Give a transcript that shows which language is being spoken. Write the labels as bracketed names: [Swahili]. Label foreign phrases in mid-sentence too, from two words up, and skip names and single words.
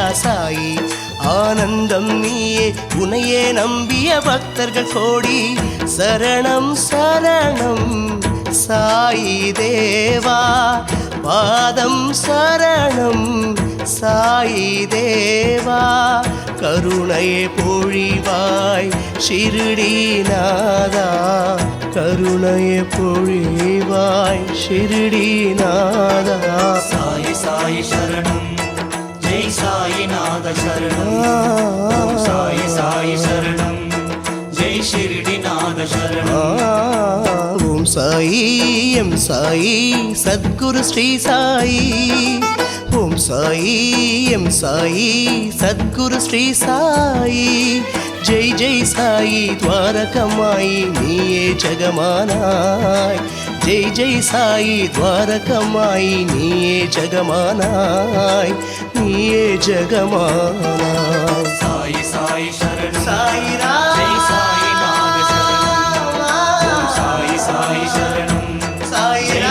[Tamil] சாயி ஆனந்தம் நீயே உனையே நம்பிய பக்தர்கள் கோடி சரணம் சரணம் சாயி தேவா பாதம் சரணம் சாயி தேவா கருணையே பொழிவாய் ஷிரடிநாதா கருணையே பொழிவாய் ஷிரடிநாதா [Telugu] సాయి సాయి శరణం జై సాయినాథ శరణం ఓం సాయి సాయి శరణం జై షిరిడినాథ శరణం [Tamil] ஓம் சாயி எம் சாயி சத்குரு ஸ்ரீ சாயி ஓம் சாயி எம் சாயி சத்குரு ஸ்ரீ சாயி ஜெய் ஜெய் சாயி துவாரகமாயி நீயே ஜெகமானாய் ஜெய் ஜெய் சாயி துவாரகமாயி நீயே ஜெகமானாய் நீயே ஜெகமானாய் [Telugu] సాయి సాయి శరణం [Tamil] சாயிரா [Telugu] జై సాయినాథ శరణం ఓం సాయి సాయి శరణం జై [Tamil] சாயிரா